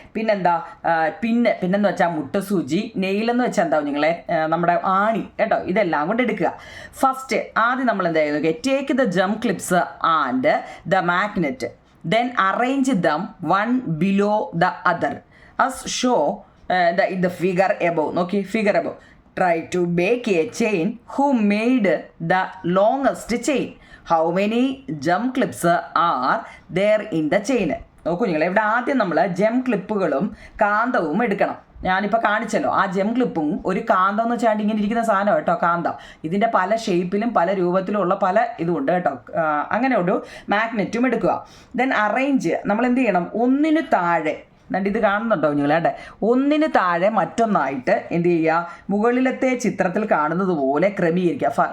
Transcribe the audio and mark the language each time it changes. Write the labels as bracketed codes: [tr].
[ml] പിന്നെന്താ, പിന്നെന്ന് വെച്ചാൽ മുട്ടസൂചി, നെയിലെന്ന് വെച്ചാൽ എന്താ നിങ്ങളെ നമ്മുടെ ആണി കേട്ടോ, ഇതെല്ലാം കൊണ്ട് എടുക്കുക. [en] first [ml] ആദ്യം നമ്മൾ എന്താ ചെയ്യുക, [en] Take the jam clips and the magnet, then arrange them one below the other as show the figure above. [ml] നോക്കി, [en] Figure above. Try to bake a chain. Who made the longest chain? How many jam clips are there in the chain? [ml] നോക്കൂ നിങ്ങൾ, ഇവിടെ ആദ്യം നമ്മൾ ജം ക്ലിപ്പുകളും കാന്തവും എടുക്കണം. ഞാനിപ്പോൾ കാണിച്ചല്ലോ, ആ ജം ക്ലിപ്പും ഒരു കാന്തം എന്ന് വെച്ചാൽ ഇങ്ങനെ ഇരിക്കുന്ന സാധനം കേട്ടോ, കാന്തം. ഇതിൻ്റെ പല ഷേപ്പിലും പല രൂപത്തിലും ഉള്ള പല ഇതുണ്ട് കേട്ടോ. അങ്ങനെ ഒരു മാഗ്നറ്റും എടുക്കുക. ദെൻ അറേഞ്ച്, നമ്മൾ എന്ത് ചെയ്യണം, ഒന്നിനു താഴെ, എന്നിട്ട് ഇത് കാണുന്നുണ്ടോ നിങ്ങളെ, ഒന്നിന് താഴെ മറ്റൊന്നായിട്ട് എന്ത് ചെയ്യുക, മുകളിലത്തെ ചിത്രത്തിൽ കാണുന്നത് പോലെ ക്രമീകരിക്കുക.